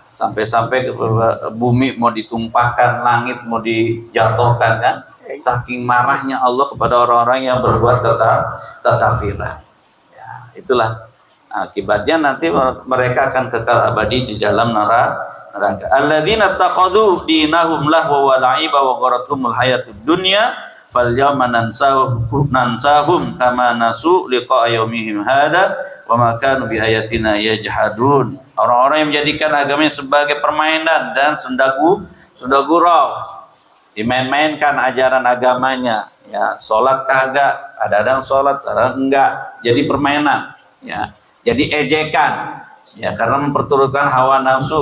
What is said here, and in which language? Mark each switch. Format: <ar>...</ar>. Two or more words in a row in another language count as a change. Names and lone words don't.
<id>Sampai-sampai bumi mau ditumpahkan, langit mau dijatuhkan, kan? Saking marahnya Allah kepada orang-orang yang berbuat kekafiran. Ya, itulah akibatnya nanti mereka akan kekal abadi di dalam neraka.</id> <ar>الذين اتخذوا دينهم لهوا ولعبا وغرتهم الحياة الدنيا فاليوم ننساهم كما نسوا لقاء يومهم هذا وما كانوا بآياتنا يجحدون.</ar> <id>Orang-orang yang menjadikan agamanya sebagai permainan dan sendagurau, dimain-mainkan ajaran agamanya, ya, sholat kagak, kadang-kadang sholat, kadang enggak, jadi permainan, ya, jadi ejekan, ya, karena memperturutkan hawa nafsu.</id>